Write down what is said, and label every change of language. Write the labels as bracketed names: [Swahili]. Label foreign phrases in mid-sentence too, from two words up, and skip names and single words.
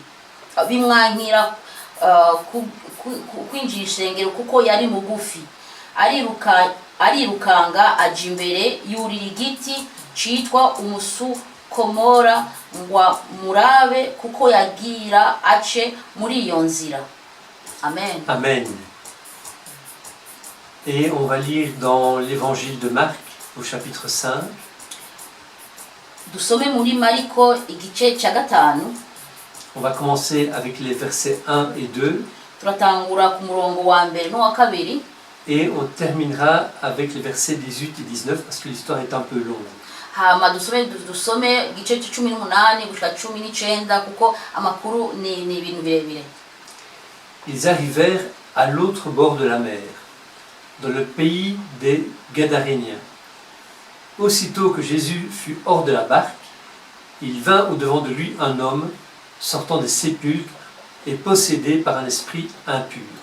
[Rundi] Bimwankira kwinjira ishengero kuko yari mugufi. Arirukanga aja imbere yurira igiti citwa umusukomora ngo murabe kuko yagira ace muri iyo nzira. Amen. Amen. [French] Et on va lire dans l'évangile de Marc au chapitre 5. [Rundi] Dusome muri Mariko igice cya 5. [French] On va commencer avec les versets 1 et 2. [Rundi] Turatangura ku murongo wa mbere no wa kabiri. [French] Et on terminera avec les versets 18 et 19 parce que l'histoire est un peu longue. [Rundi] Hama dusome igice cya 18 gushika 19 kuko amakuru ni ibintu birebire. [French] Ils arrivèrent à l'autre bord de la mer, dans le pays des Gadaréniens. Aussitôt que Jésus fut hors de la barque, il vint au-devant de lui un homme sortant des sépulcres et possédé par un esprit impur.